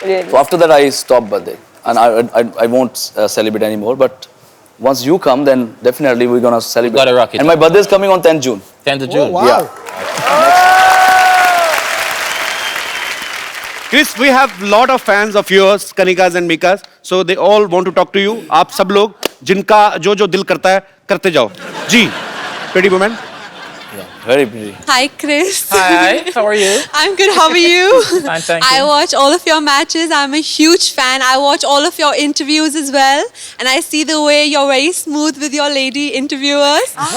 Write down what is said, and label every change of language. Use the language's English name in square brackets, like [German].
[English] So after that, I stopped birthday, and I won't celebrate anymore. But once you come, then definitely we're gonna celebrate. Gotta rock it. And my birthday is coming on 10th June. 10th of June. wow. Yeah. Chris, we have lot of fans of yours, Kanikas and Mikas. So they all want to talk to you. [Hindi] आप सब लोग जिनका जो जो दिल करता है करते जाओ. [English] जी, pretty woman. Very pretty. Hi, Chris. Hi, how are you? I'm good. How are you? Fine, thank I you. watch all of your matches. I'm a huge fan. I watch all of your interviews as well. And I see the way you're very smooth with your lady interviewers.